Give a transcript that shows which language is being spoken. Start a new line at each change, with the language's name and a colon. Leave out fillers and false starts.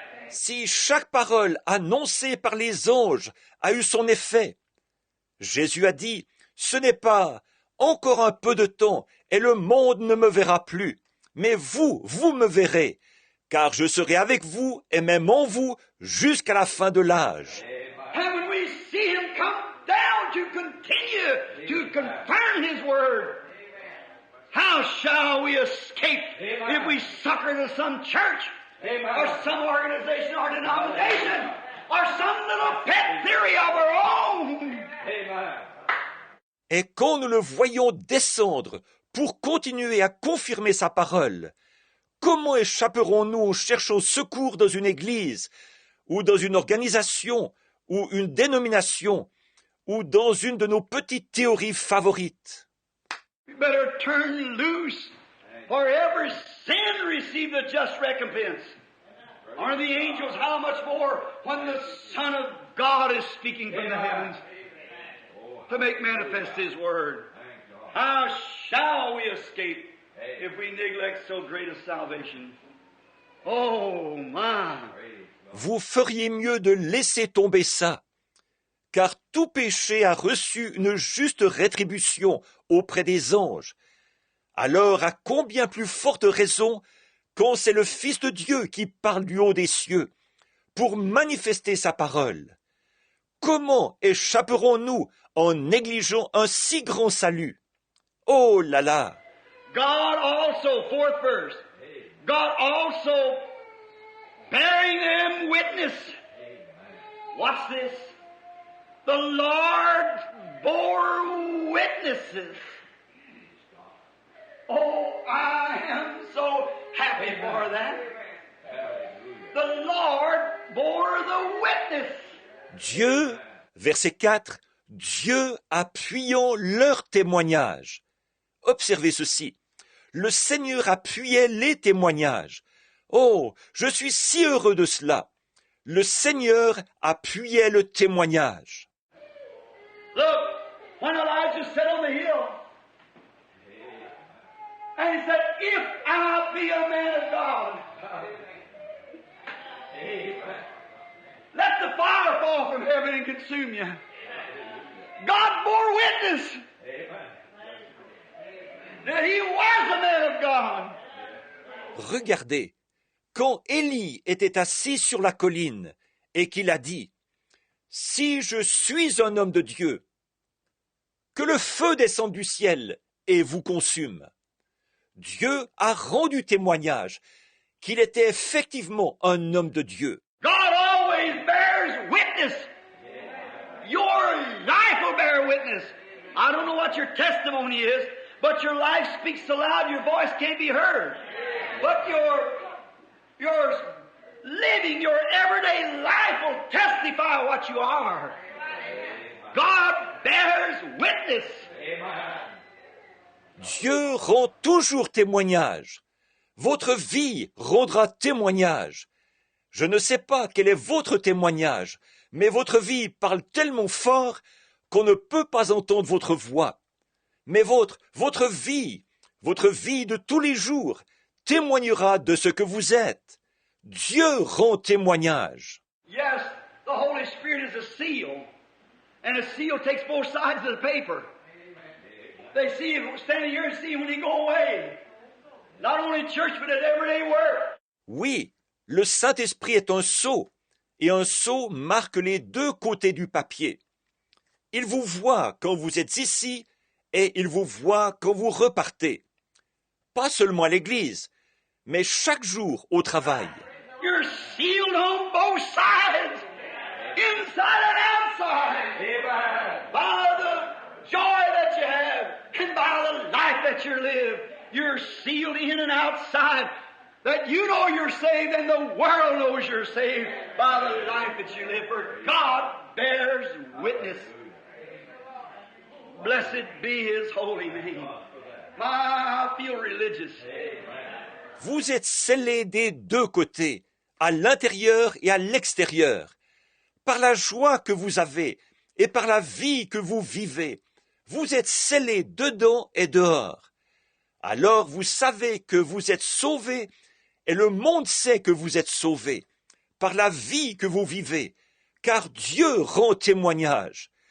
French: Si chaque parole annoncée par les anges a eu son effet, Jésus a dit, ce n'est pas encore un peu de temps et le monde ne me verra plus, mais vous me verrez, car je serai avec vous et même en vous jusqu'à la fin de l'âge.
English: And when we see Him come down to continue to confirm His Word, how shall we escape if we succor to some church or some organization or denomination or some little pet theory of our own? Amen.
French: Et quand nous le voyons descendre pour continuer à confirmer sa parole, comment échapperons-nous en cherchant secours dans une église, ou dans une organisation, ou une dénomination, ou dans une de nos petites théories favorites.
English: We better turn loose, for every sin receive the just recompense. Aren't the angels how much more when the Son of God is speaking from the heavens to make manifest His Word? How shall we escape if we neglect so great a salvation? Oh my!
French: Vous feriez mieux de laisser tomber ça, car tout péché a reçu une juste rétribution auprès des anges. Alors à combien plus forte raison quand c'est le Fils de Dieu qui parle du haut des cieux pour manifester sa parole? Comment échapperons-nous en négligeant un si grand salut? Oh là là!
English: God also, fourth verse, God also bearing them witness. What's this? The Lord bore witnesses. Oh, I am so happy for that. The Lord bore the witness.
French: Dieu, verset 4, Dieu appuyant leur témoignage. Observez ceci. Le Seigneur appuyait les témoignages. Oh, je suis si heureux de cela. Le Seigneur appuyait le témoignage.
English: Look, when Elijah sat on the hill, and he said, if I be a man of God, let the fire fall from heaven and consume you. God bore witness that he was a man of God.
French: Regardez, quand Élie était assis sur la colline et qu'il a dit « Si je suis un homme de Dieu, que le feu descende du ciel et vous consume. » Dieu a rendu témoignage qu'il était effectivement un homme de Dieu.
English: God always bears witness. Your life will bear witness. I don't know what your testimony is, but your life speaks so loud your voice can't be heard. But your living, your everyday life will testify what you are. God bears witness.
French: Dieu rend toujours témoignage. Votre vie rendra témoignage. Je ne sais pas quel est votre témoignage, mais votre vie parle tellement fort qu'on ne peut pas entendre votre voix. Mais votre vie de tous les jours, témoignera de ce que vous êtes. Dieu rend témoignage.
English: Yes, the Holy Spirit is a seal, and a seal takes both sides of the paper. They see him standing here and see him when he go away. Not only in church, but at everyday work.
French: Oui, le Saint-Esprit est un sceau, et un sceau marque les deux côtés du papier. Il vous voit quand vous êtes ici, et il vous voit quand vous repartez. Pas seulement à l'église, mais chaque jour au travail.
English: You're sealed on both sides, inside and outside, by the joy that you have and by the life that you live. You're sealed in and outside, that you know you're saved and the world knows you're saved by the life that you live. For God bears witness. Blessed be His holy name. I feel religious.
French: Vous êtes scellés des deux côtés, à l'intérieur et à l'extérieur, par la joie que vous avez et par la vie que vous vivez. Vous êtes scellés dedans et dehors. Alors vous savez que vous êtes sauvés et le monde sait que vous êtes sauvés par la vie que vous vivez, car Dieu rend témoignage.